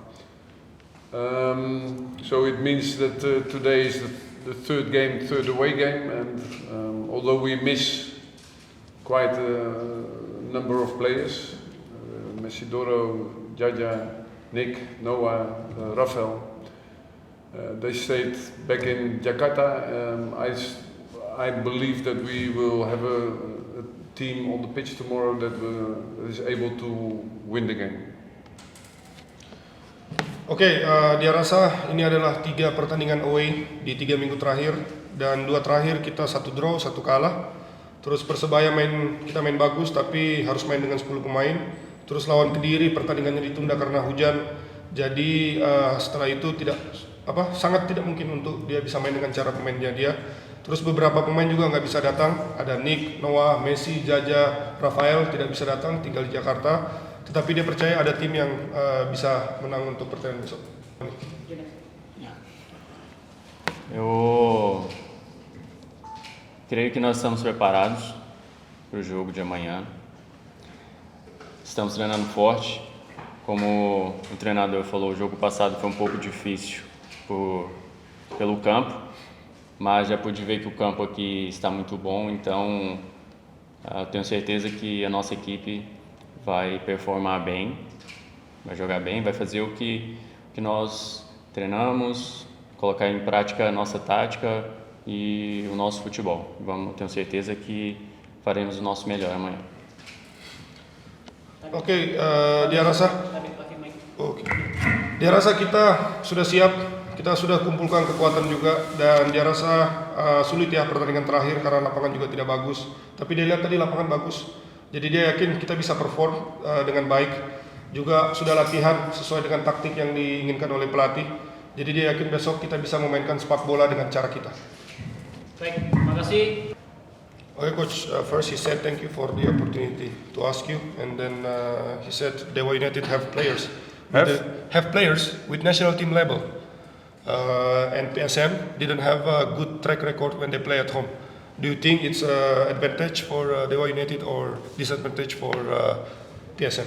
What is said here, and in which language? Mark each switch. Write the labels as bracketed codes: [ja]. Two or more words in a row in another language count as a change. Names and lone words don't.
[en] So it means that today is the third away game, and although we miss quite a number of players, Messidoro, Jaja, Nick, Noah, Rafael, they stayed back in Jakarta. I believe that we will have a team on the pitch tomorrow that is able to win the game. [id] Oke, dia rasa ini adalah 3 pertandingan away di 3 minggu terakhir, dan 2 terakhir kita 1 draw, 1 kalah. Terus Persebaya kita main bagus tapi harus main dengan 10 pemain. Terus lawan Kediri pertandingannya ditunda karena hujan. Jadi setelah itu sangat tidak mungkin untuk dia bisa main dengan cara pemainnya dia. Terus beberapa pemain juga nggak bisa datang. Ada Nick, Noah, Messi, Jaja, Rafael tidak bisa datang, tinggal di Jakarta. Tetapi dia percaya ada tim yang bisa menang untuk pertandingan besok. [pt] Eu creio que nós estamos preparados para o jogo de amanhã. Estamos treinando forte. Como o treinador falou, o jogo passado foi um pouco difícil pelo campo, mas já pude ver que o campo aqui está muito bom, então tenho certeza que a nossa equipe vai performar bem, vai jogar bem, vai fazer o que nós treinamos, colocar em prática a nossa tática e o nosso futebol. Tenho certeza que faremos o nosso melhor amanhã. [id] Oke, dia rasa kita sudah siap, kita sudah kumpulkan kekuatan juga, dan dia rasa sulit ya pertandingan terakhir karena lapangan juga tidak bagus. Tapi dia lihat tadi lapangan bagus, jadi dia yakin kita bisa perform dengan baik. Juga sudah latihan sesuai dengan taktik yang diinginkan oleh pelatih. Jadi dia yakin besok kita bisa memainkan sepak bola dengan cara kita. Baik, terima kasih. [en] Okay, coach. First he said thank you for the opportunity to ask you, and then he said Dewa United have players. Have players with national team level, and PSM didn't have a good track record when they play at home. Do you think it's an advantage for Dewa United or disadvantage for PSM?